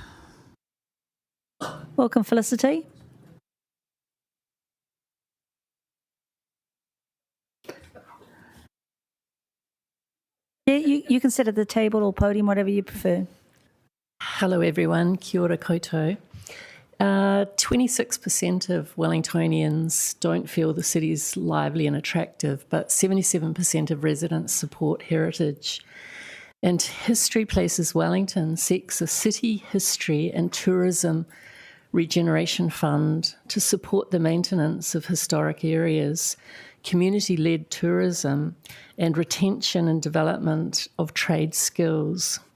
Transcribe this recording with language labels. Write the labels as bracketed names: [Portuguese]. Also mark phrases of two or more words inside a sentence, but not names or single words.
[English] Welcome, Felicity. Yeah, you can sit at the table or podium, whatever you prefer. Hello everyone, [Māori] kia ora koutou. [English] 26% of Wellingtonians don't feel the city's lively and attractive, but 77% of residents support heritage. And History Places Wellington seeks a city history and tourism regeneration fund to support the maintenance of historic areas, community-led tourism, and retention and development of trade skills.